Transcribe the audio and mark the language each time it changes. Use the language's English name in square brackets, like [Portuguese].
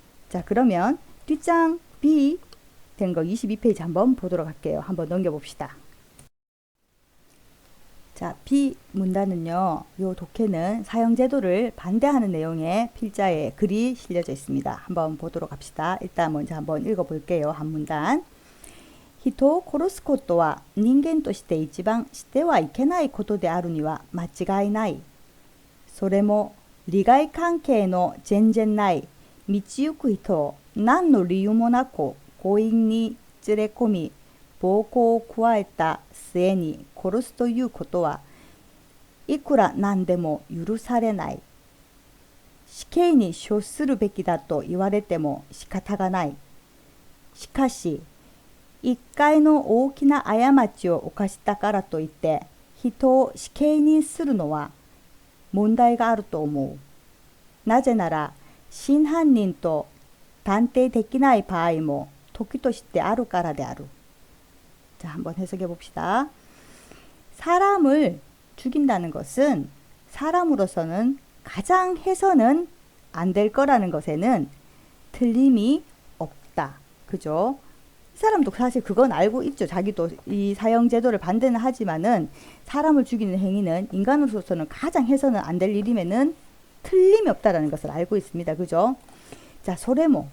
[Korean] 자, 그러면 뒷장 B 된 거 22페이지 한번 보도록 할게요. 한번 넘겨봅시다. 자, B 문단은요, 요 독해는 사형제도를 반대하는 내용의 필자의 글이 실려져 있습니다. 한번 보도록 합시다. 일단 먼저 한번 읽어볼게요. 한 문단. [Japanese] 人を殺すことは人間として一番してはいけないことであるには間違いない。それも利害関係の全然ない道行く人を何の理由もなく強引に連れ込み暴行を加えた末に殺すということはいくらなんでも許されない。死刑に処するべきだと言われても仕方がない。しかし、一回の大きな過ちを犯したからといって人を死刑にするのは問題があると思う。なぜなら真犯人と断定できない場合も時としてあるからである。 [Korean] 자, 한번 해석해 봅시다. 사람을 죽인다는 것은 사람으로서는 가장 해서는 안 될 거라는 것에는 틀림이 없다. 그죠? 이 사람도 사실 그건 알고 있죠. 자기도 이 사형제도를 반대는 하지만은 사람을 죽이는 행위는 인간으로서는 가장 해서는 안 될 일임에는 틀림이 없다라는 것을 알고 있습니다. 그죠? 자, 소래모.